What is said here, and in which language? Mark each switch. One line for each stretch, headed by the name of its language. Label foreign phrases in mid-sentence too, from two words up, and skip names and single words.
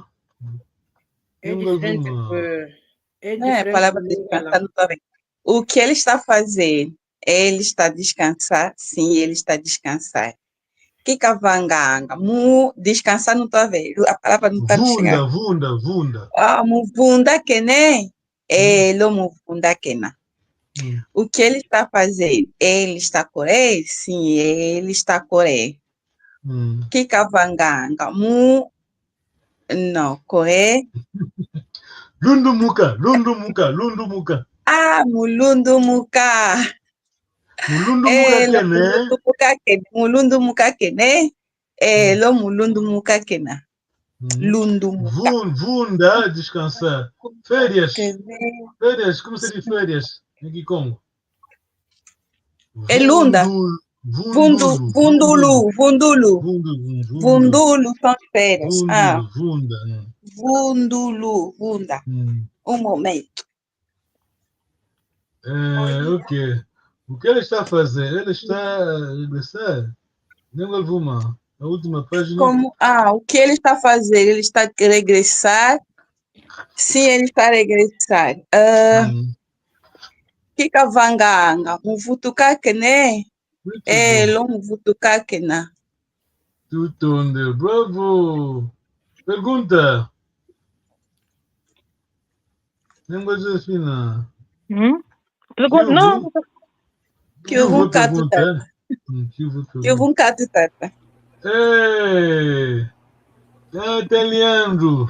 Portuguese: É diferente. A palavra descansar não está bem. O que ele está fazendo? Ele está a descansar? Sim, ele está a descansar.
Kongo: Kikavanganga.
Portuguese: Descansar não está vendo. A palavra não está chegando.
Kongo: Vunda. Muvunda kene. Elo muvunda kena.
Portuguese: O que ele está fazendo? Ele está a correr? Sim, ele está a correr. Kikavanganga. Não, correr.
Kongo: Lundumuka. Ah, mulundumuka. Mulundumuka kene. Mulundumuka kene. Lo mulundumuka kena. Lundumuka. Vunda,
Portuguese: descansar. Férias. Férias, como se diz férias? Em que Congo?
Kongo: É lunda. Vundulu.
Portuguese: Vundulu são férias.
Kongo: Vundulu. Vunda. Momento.
Portuguese: Ok. O que ele está a fazer? Ele está a regressar. Nem alguma. A última página. O que ele está a fazer? Ele está a regressar. Sim, ele está a regressar.
Kongo: Kika vanganga. Muvutuka kene. Lo muvutuka kena. Tutonde.
Portuguese: Bravo. Pergunta. Língua Josefina. Pergunta? Não. Que eu vou perguntar. Que eu vou perguntar. Ei! Tá Leandro.